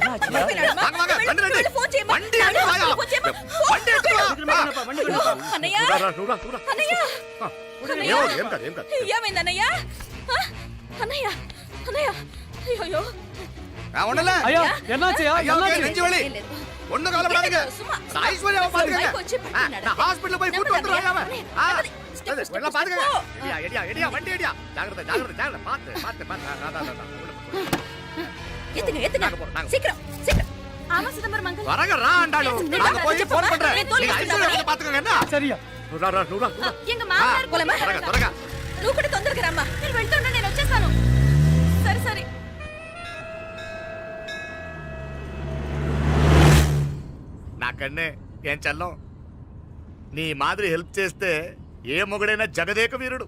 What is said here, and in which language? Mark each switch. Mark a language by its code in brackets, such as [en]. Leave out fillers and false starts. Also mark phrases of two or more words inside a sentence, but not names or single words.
[te] పడిపోయినాడమ్మా. ఆగు, ఆగు, రండి, రండి. వెళ్ళు, ఫోన్ చేయమ్మా. బండి నాన్న, ఎత్తుకో, ఫోన్ చేయమ్మా. బండి ఎత్తుకో. అయ్యో, అన్నయ్య అన్నయ్య అన్నయ్య. ఏం కాదు ఏం కాదు ఏమైంది అన్నయ్య ఆ? అన్నయ్య అన్నయ్య అయ్యో ఉండలే [ta] ஐயோ என்னாச்சய்யா ஐயா, ஓகே, நெஞ்சு வலி. [te] ఏం లేదు. [ta] ஒண்ணும் கவலைப்படாதீங்க. சும்மா. நான் ஐஸ்வர்யாவை பாத்துக்கங்க. பைக் வச்சு படுத்துனாரு. நான் ஹாஸ்பிடல்ல போய் கூட்டு நம்புதா வந்துடுறேன் அவன். நம்புதா. [en] step, step, [ta] எல்லாம் பாத்துக்கங்க. ஸ்டெப். எடியா, எடியா, எடியா, வண்டி எடியா. ஜாக்கிரதை, ஜாக்கிரதை, ஜாக்கிரதை. பாத்து, பாத்து, பாத்து. உள்ள போ. ஏத்துங்க ஏத்துங்க நாங்க போறோம், நாங்க சீக்கிரம் சீக்கிரம் ஆமா சிதம்பரம் அங்கிள் வரங்க ரா ஆண்டாளு. நாங்க போய் ஃபோன் பண்றேன். நீங்க ஐஸ்வர்யாவை பாத்துக்கங்க என்ன? సరియా ఎంగ మాట్లాడు పోలమా [te] త్వరగా, త్వరగా. నువ్వు కూడా తొందరగా రమ్మా నేను వెళ్తున్నా నేను వచ్చేస్తాను సరే సరే నాకన్నే ఏం చల్లం నీ మాదిరి హెల్ప్ చేస్తే ఏ మొగుడైనా జగదేక వీరుడు.